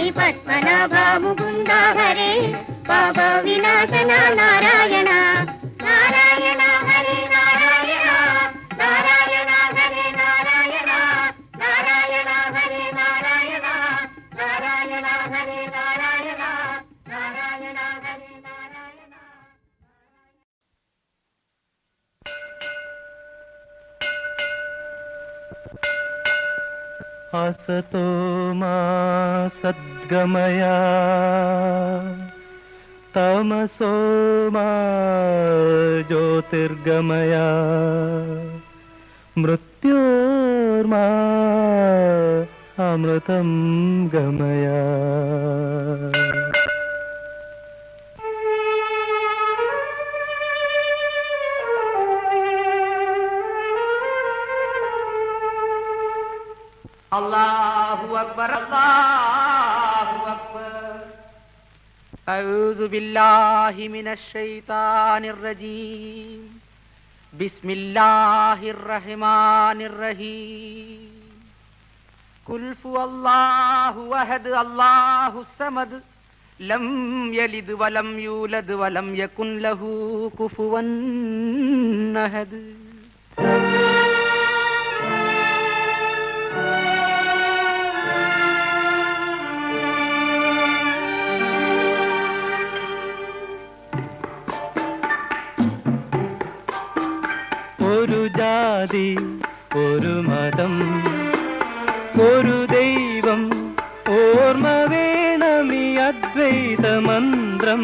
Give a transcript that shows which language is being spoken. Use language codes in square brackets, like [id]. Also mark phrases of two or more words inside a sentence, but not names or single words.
[sa] പത്മനാഭ മുകുന്ദ ഹരേ പാപ വിനാശന നാരായണ നാരായണ ഹരേ നാരായണ നാരായണ ഹരേ നാരായണ നാരായണ ഹരേ നാരായണ നാരായണ ഹരേ നാരായണ നാരായണ ഹരേ നാരായണ असतो मा सद्गमय तमसो मा ज्योतिर्गमय मृत्योर्मा अमृतं गमय [ar] الله أكبر الله أكبر أعوذ بالله من الشيطان الرجيم بسم الله الرحمن الرحيم قل هو الله أحد الله الصمد لم يلد ولم يولد ولم يكن له كفوا أحد [ml] ഒരു ജാതി, ഒരു മതം, ഒരു ദൈവം, ഓർമ്മ വേണമീ അദ്വൈത മന്ത്രം.